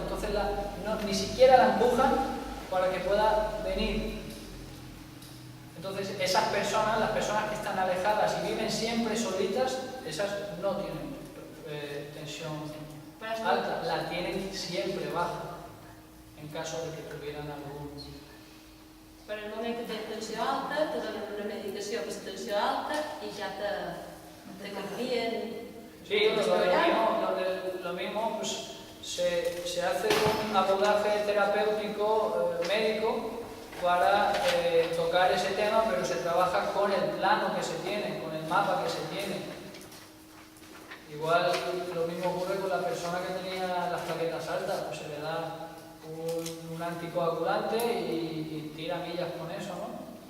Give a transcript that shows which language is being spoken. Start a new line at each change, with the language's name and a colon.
Spanish: Entonces ni siquiera la empujan para que pueda venir. Entonces esas personas, las personas que están alejadas y viven siempre solitas, esas no tienen tensión alta, la tienen siempre baja, en caso de que tuvieran algún...
Catalan: Per el moment que tens tensió alta, te donen una medicació per tensió alta i ja te canvien.
Spanish: Sí, lo mismo pues, se hace un abordaje terapéutico médico para tocar ese tema, pero se trabaja con el plano que se tiene, con el mapa que se tiene. Igual lo mismo ocurre con la persona que tenía las plaquetas altas, pues se le da un anticoagulante y tira millas con eso, ¿no?